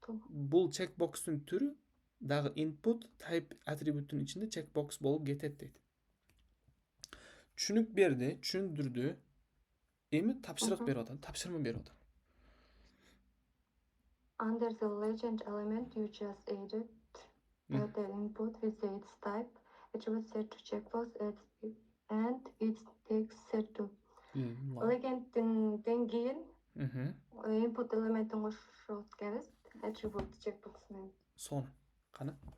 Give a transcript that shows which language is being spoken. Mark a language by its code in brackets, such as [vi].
[ky] Бул checkbox'ун түрү дагы input type attribute'ун ичинде checkbox болуп кетет дейт. Түшүнүк берди, түшүндүрдү. Эми тапшырык берип атат, тапшырма берип атат. [en] Under the legend element you just added the input with its type attribute set to checkbox and its text set to. [ky] Legend'den кийин input элементин кошуп атканбыз attribute checkbox менен. Сон, кана?